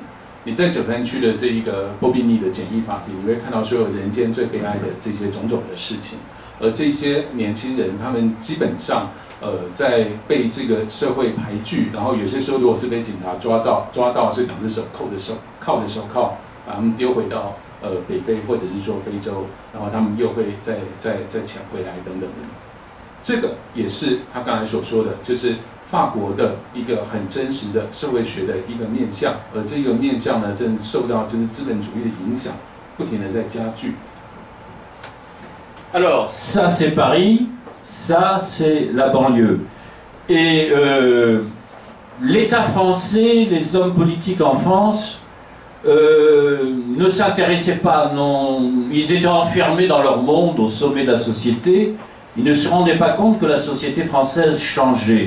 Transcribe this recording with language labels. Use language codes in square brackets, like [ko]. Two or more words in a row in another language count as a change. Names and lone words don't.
[zh] 你在93区的这一个波比尼的简易法庭，你会看到所有人间最悲哀的这些种种的事情，而这些年轻人，他们基本上在被这个社会排拒，然后有些时候如果是被警察抓到是两只手铐着手铐，把他们丢回到北非或者是说非洲，然后他们又会再抢回来等等的。这个也是他刚才所说的，就是法国的一个很真实的社会学的一个面向，而这个面向呢，正受到就是资本主义的影响，不停的在加剧。 [fr] Alors, ça c'est Paris, ça c'est la banlieue. Et l'État français, les hommes politiques en France ne s'intéressaient pas, non, ils étaient enfermés dans leur monde au sommet de la société, ils ne se rendaient pas compte que la société française changeait.